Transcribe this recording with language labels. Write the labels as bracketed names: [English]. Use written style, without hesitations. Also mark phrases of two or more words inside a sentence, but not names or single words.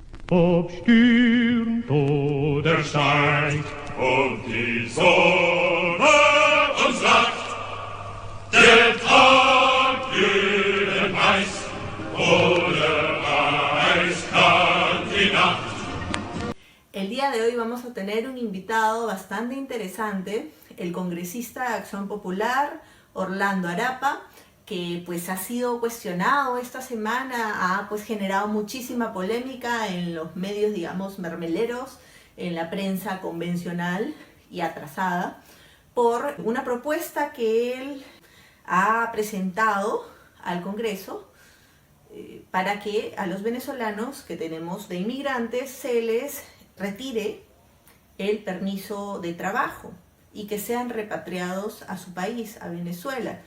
[German] Obstürmt oder steigt und die Sonne uns lacht, der Tag glühend heiß oder eiskalt die Nacht. [Spanish] El día de hoy vamos a tener un invitado bastante interesante, el congresista de Acción Popular, Orlando Arapa, que pues ha sido cuestionado esta semana, ha pues generado muchísima polémica en los medios, digamos, mermeleros, en la prensa convencional y atrasada, por una propuesta que él ha presentado al Congreso para que a los venezolanos que tenemos de inmigrantes se les retire el permiso de trabajo y que sean repatriados a su país, a Venezuela.